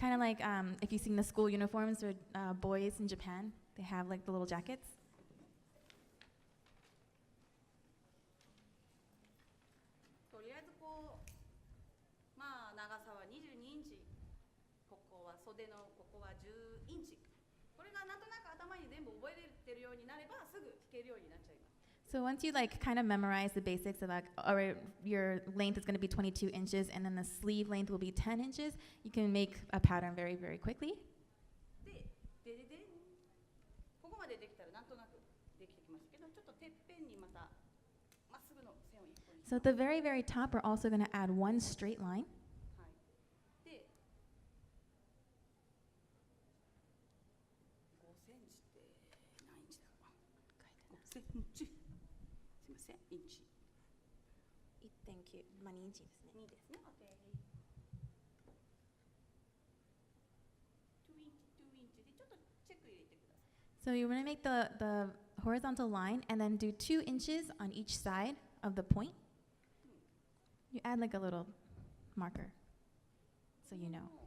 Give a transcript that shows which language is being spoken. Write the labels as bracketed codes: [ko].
[en] Kind of like if you've seen the school uniforms with boys in Japan, they have like the little jackets. [ja] とりあえずまあ長さは22インチ、ここは袖のここは10インチ。これがなんとなく頭に全部覚えてるようになればすぐ弾けるようになっちゃいます。 [en] So once you like kind of memorize the basics of like, all right, your length is going to be 22 inches and then the sleeve length will be 10 inches, you can make a pattern very, very quickly. [ja] でここまでできたらなんとなくできてきましたけど、ちょっとてっぺんにまたまっすぐの線を一本にし [en] So at the very, very top, we're also going to add one straight line. [ja] はい。で、5センチって何インチだろう。5センチ。すみません、インチ。 1.9、まあ2インチですね。 2ですね。 2インチでちょっとチェック入れてください。 [en] So you want to make the horizontal line and then do 2 inches on each side of the point. You add like a little marker, so you know.